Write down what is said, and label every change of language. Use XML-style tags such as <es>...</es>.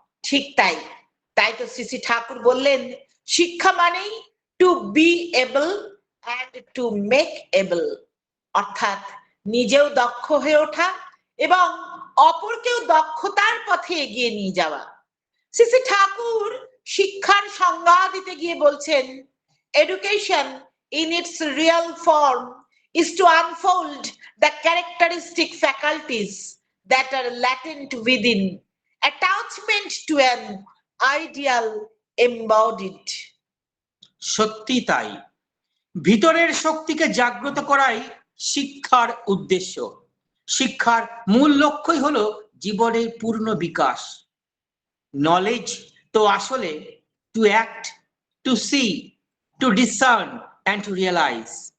<bn>ঠিক তাই। তাই তো শ্রী শ্রী ঠাকুর বললেন, শিক্ষা মানেই</bn> <en>to be able and to make able,</en> <bn>অর্থাৎ নিজেও দক্ষ হয়ে ওঠা এবং অপরকেও দক্ষতার পথে এগিয়ে নিয়ে যাওয়া। শ্রী শ্রী ঠাকুর শিক্ষার সংজ্ঞা দিতে গিয়ে বলছেন,</bn> <en>Education in its real form is to unfold the characteristic faculties that are latent within, attachment to an ideal embodied.</en> <bn>সত্যি তাই, ভিতরের শক্তিকে জাগ্রত করাই শিক্ষার উদ্দেশ্য। শিক্ষার মূল লক্ষ্যই হলো জীবনের পূর্ণ বিকাশ।</bn> <en>knowledge</en> <bn>তো আসলে</bn> <en>To act, to see, to discern and to realise.</en>